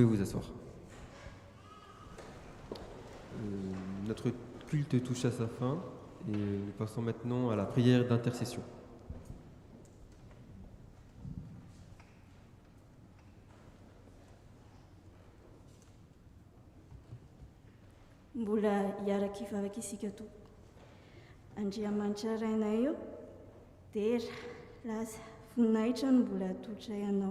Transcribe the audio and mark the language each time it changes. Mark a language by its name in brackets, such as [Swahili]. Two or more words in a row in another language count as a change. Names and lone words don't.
[French] s'asseoir. Notre culte touche à sa fin et nous passons maintenant à la prière d'intercession. [Malagasy] Mbola hiaraka ivavaka isika tompoko. Andriamanitra rainay eo, dera, laza, voninahitra no mbola atotra ianao.